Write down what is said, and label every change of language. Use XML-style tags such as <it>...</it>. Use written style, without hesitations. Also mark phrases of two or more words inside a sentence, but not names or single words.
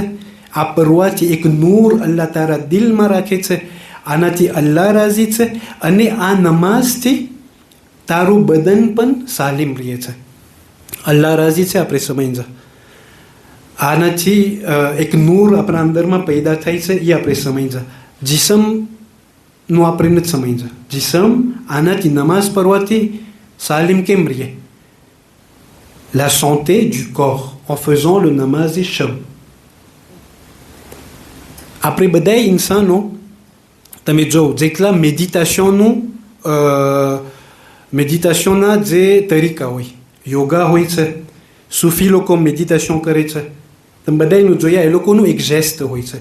<gu>આ પરવાથી એક નૂર અલ્લાહ તારા દિલમાં રાખે છે, આનાથી અલ્લાહ રાજી છે અને આ નમાઝથી તારું બદન પણ સાલિમ રહે છે. અલ્લાહ રાજી છે આપણે સમજી. આનાથી એક નૂર આપણા અંદરમાં પેદા થાય છે એ આપણે સમજી. જીસમનું આપણે નથી સમજી. જીસમ આનાથી નમાઝ પડવાથી સાલિમ કેમ રહે?</gu> <fr>La santé du corps en faisant le namaz shab.</fr> <gu>આપણે બધા ઇન્સાનો તમે જો જેટલા મેડિટેશનના જે તરીકા હોય, યોગા હોય છે, સૂફી લોકો મેડિટેશન કરે છે, તમે બધાનું જોયા એ લોકોનું એક જેસ્ટ હોય છે.</gu>